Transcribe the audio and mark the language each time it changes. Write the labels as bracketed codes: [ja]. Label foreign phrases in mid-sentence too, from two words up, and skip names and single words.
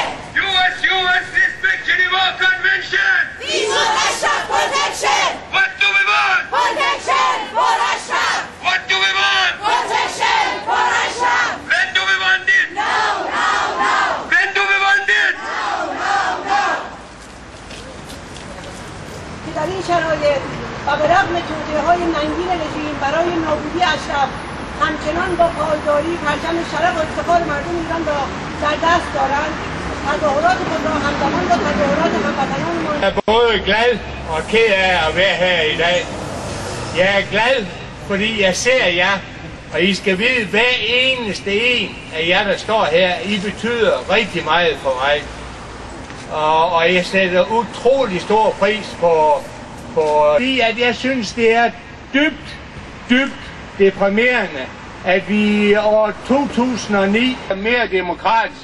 [en] US, respect Geneva Convention! We want Russia protection! What do we want? Protection for Russia! What do we want? Protection for Russia! When do we want it? Now, now, now! When do we want it? Now, now, now! [fa] که در این شرایط و به رغم توطئه‌های ننگین رژیم برای نابودی اشرف همچنان با پایداری پرچم شرف و افتخار مردم ایران را در دست دارند تظاهرات خود را همزمان با تظاهرات هموطنانمان. [da] Jeg er både glad og ked af at være her i dag. Jeg er glad, fordi jeg ser jer, og I skal vide, hver eneste en af jer, der står her, I betyder rigtig meget for mig. Og jeg sætter utrolig stor pris på fordi at jeg synes, det er dybt deprimerende, at vi i år 2009 er mere demokratisk.